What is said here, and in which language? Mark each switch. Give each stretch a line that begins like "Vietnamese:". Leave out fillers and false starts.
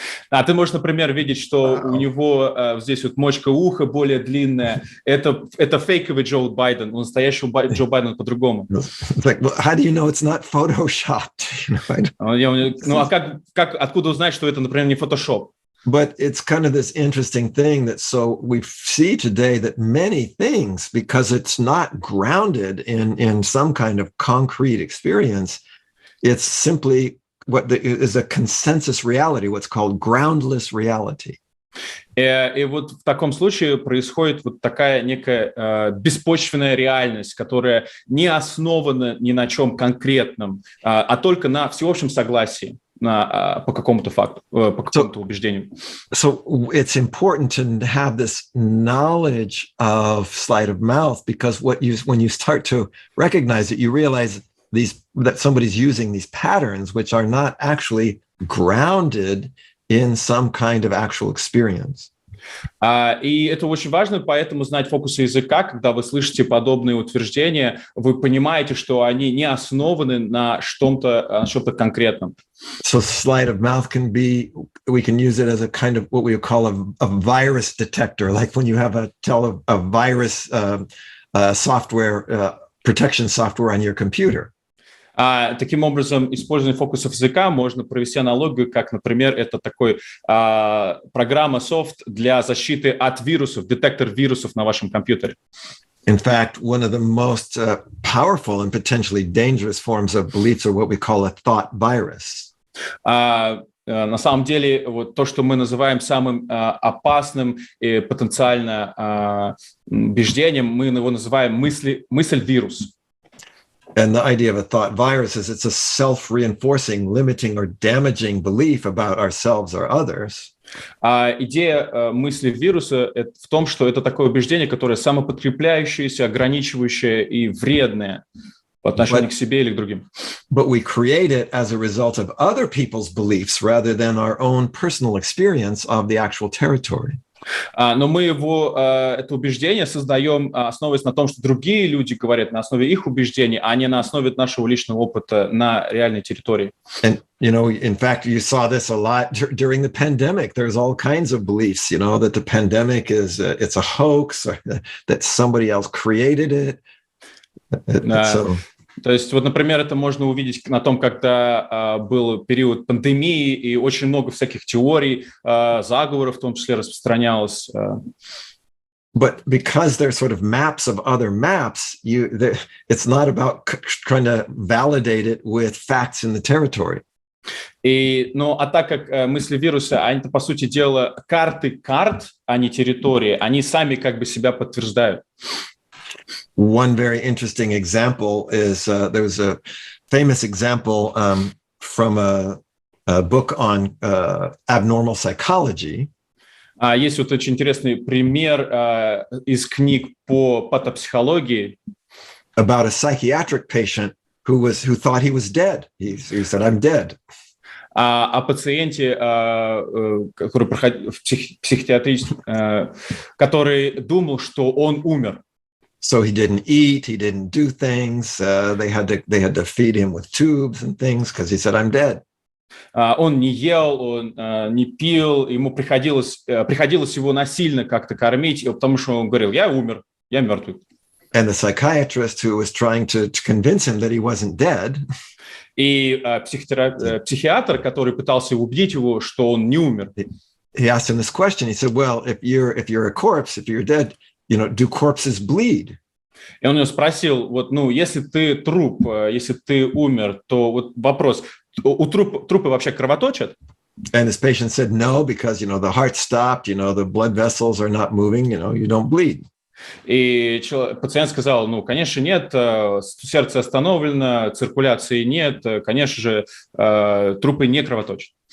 Russian: А ты можешь, например, видеть, что у него здесь вот мочка уха более длинная. Это фейковый Джо Байден, у настоящего Джо Байдена по-другому.
English: Like, well, how do you know it's not photoshopped?
Russian: Ну, а откуда узнать, что это, например, не фотошоп?
English: But it's kind of this interesting thing that so we see today that many things, because it's not grounded in some kind of concrete experience, it's simply is a consensus reality, what's called groundless reality.
Russian: И вот в таком случае происходит вот такая некая беспочвенная реальность, которая не основана ни на чем конкретном, а только на всеобщем согласии. По какому-то факту, по какому-то убеждению.
English: So it's important to have this knowledge of sleight of mouth, because when you start to recognize it, you realize that somebody's using these patterns, which are not actually grounded in some kind of actual experience.
Russian: И это очень важно, поэтому знать фокусы языка, когда вы слышите подобные утверждения, вы понимаете, что они не основаны на что-то конкретном.
English: So sleight of mouth can be, we can use it as a kind of what we call a virus detector, like when you have a virus software, protection software on your computer.
Russian: Таким образом, использование фокусов языка можно провести аналогию, как, например, это такой программа софт для защиты от вирусов, детектор вирусов на вашем компьютере.
English: In fact, one of the most powerful and potentially dangerous forms of beliefs are what we call a thought virus.
Russian: На самом деле, вот то, что мы называем самым опасным и потенциально убеждением, мы его называем мысль-вирус.
English: And the idea of a thought virus is it's a self-reinforcing, limiting, or damaging belief about ourselves or others.
Russian: Идея мысли вируса в том, что это такое убеждение, которое самоподкрепляющееся, ограничивающее и вредное по отношению к себе или к другим.
English: But we create it as a result of other people's beliefs rather than our own personal experience of the actual territory.
Russian: Но мы это убеждение создаем, основываясь на том, что другие люди говорят на основе их убеждений, а не на основе нашего личного опыта на реальной территории.
English: And, in fact, you saw this a lot during the pandemic. There's all kinds of beliefs, that the pandemic it's a hoax, or that somebody else created it.
Russian: То есть, вот, например, это можно увидеть на том, когда был период пандемии, и очень много всяких теорий, заговоров в том числе распространялось.
English: But because they're sort of maps of other maps, it's not about trying to validate it with facts in the territory.
Russian: А так как мысли вируса, они, по сути дела, карты карт, а не территории, они сами как бы себя подтверждают.
English: One very interesting example is there was a famous example from a book on abnormal psychology.
Russian: Есть вот очень интересный пример из книг по патопсихологии.
English: About a psychiatric patient who thought he was dead. He said, "I'm dead."
Russian: О пациенте, который проходил в психиатрическом, который думал, что он умер.
English: So he didn't eat, he didn't do things. They had to feed him with tubes and things because he said, "I'm dead."
Russian: Он не ел, он не пил, ему приходилось его насильно как-то кормить, потому что он говорил: "Я умер, я мертвый."
English: And the psychiatrist who was trying to convince him that he wasn't dead.
Russian: И психиатр, который пытался убедить его, что он не умер.
English: He asked him this question. He said, "Well, if you're a corpse, if you're dead, do corpses bleed?"
Russian: И он его спросил: если ты труп, если ты умер, то вот вопрос: у трупы вообще кровоточат?
English: And this patient said, "No, because the heart stopped, the blood vessels are not moving, you don't bleed."
Russian: И пациент сказал: конечно, нет, сердце остановлено, циркуляции нет, конечно же, трупы не кровоточат.